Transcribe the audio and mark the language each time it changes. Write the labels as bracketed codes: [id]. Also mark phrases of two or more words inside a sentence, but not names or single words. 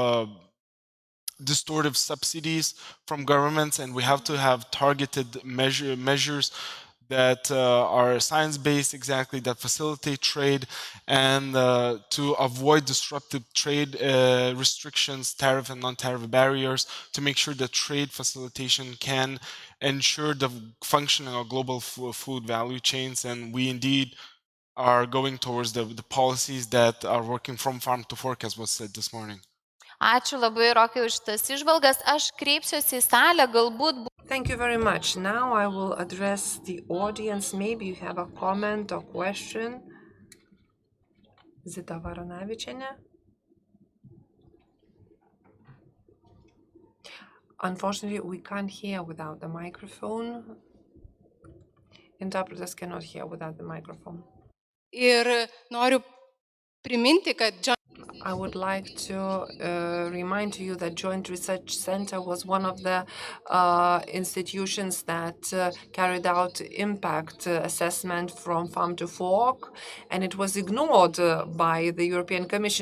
[en] distortive subsidies from governments, and we have to have targeted measures that are science-based, exactly, that facilitate trade, and to avoid disruptive trade restrictions, tariff and non-tariff barriers, to make sure that trade facilitation can ensure the functioning of global food value chains. And we indeed are going towards the policies that are working from farm to fork, as was said this morning. [lt] Ačiū labai, Rokai, už tas išvalgas. Aš kreipsiuosi į salę, galbūt. [en] Thank you very much. Now I will address the audience. Maybe you have a comment or question. Zita Varanavičienė. Unfortunately, we can't hear without the microphone. Interpreters cannot hear without the microphone. [lt] Ir noriu priminti, kad [en] I would like to remind you that Joint Research Center was one of the institutions that carried out impact assessment from farm to fork, and it was ignored by the European Commission.